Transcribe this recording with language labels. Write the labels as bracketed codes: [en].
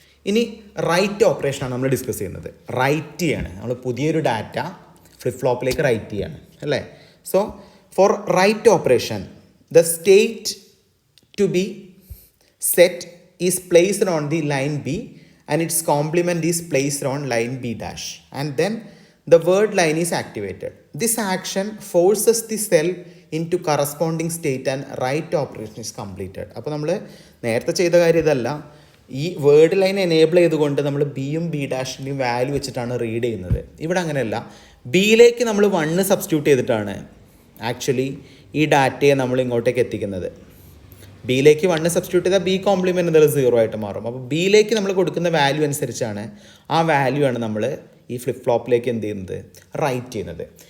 [ml] ഇനി റൈറ്റ് ഓപ്പറേഷനാണ് നമ്മൾ ഡിസ്കസ് ചെയ്യുന്നത്. റൈറ്റ് ചെയ്യാണ് നമ്മൾ പുതിയൊരു ഡാറ്റ ഫ്ലിപ്പ് ഫ്ലോപ്പിലേക്ക് റൈറ്റ് ചെയ്യാണ് അല്ലേ? [en] So for write operation the state to be set is placed on the line B and its complement is placed on line B dash and then the word line is activated. This action forces the cell into corresponding state and write operation is completed. [ml] അപ്പോൾ നമ്മൾ നേരത്തെ ചെയ്ത കാര്യം ഇതല്ല. ഈ word line enable ചെയ്തുകൊണ്ട് നമ്മൾ ബിയും ബി ഡാഷിൻ്റെയും വാല്യൂ വെച്ചിട്ടാണ് റീഡ് ചെയ്യുന്നത്. ഇവിടെ അങ്ങനെയല്ല, ബിയിലേക്ക് നമ്മൾ 1 സബ്സ്റ്റിറ്റ്യൂട്ട് ചെയ്തിട്ടാണ് ആക്ച്വലി ഈ ഡാറ്റയെ നമ്മൾ ഇങ്ങോട്ടേക്ക് എത്തിക്കുന്നത്. ബിയിലേക്ക് 1 സബ്സ്റ്റിറ്റ്യൂട്ട് ചെയ്താൽ ബി കോംപ്ലിമെൻ്റ് എന്നുള്ള 0 ആയിട്ട് മാറും. അപ്പോൾ ബിയിലേക്ക് നമ്മൾ കൊടുക്കുന്ന വാല്യൂ അനുസരിച്ചാണ് ആ വാല്യൂ ആണ് നമ്മൾ ഈ ഫ്ലിപ്പ് ഫ്ലോപ്പിലേക്ക് എന്ത് ചെയ്യുന്നത്? റൈറ്റ് ചെയ്യുന്നത്.